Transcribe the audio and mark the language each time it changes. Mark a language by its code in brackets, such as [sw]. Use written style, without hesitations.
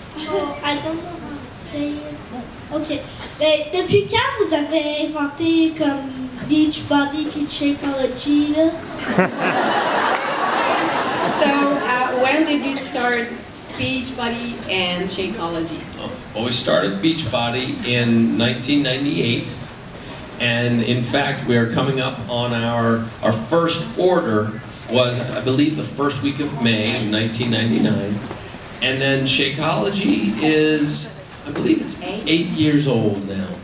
[en] Oh, I don't know how to say it. Ok. [fr] Mais depuis quand vous avez inventé comme Beachbody puis Shakeology là? [en] So, when did you start Beachbody and Shakeology? Well, we started Beachbody in 1998, and in fact, we are coming up on our first order was, I believe, the first week of May of 1999, and then Shakeology is, I believe it's 8 years old now.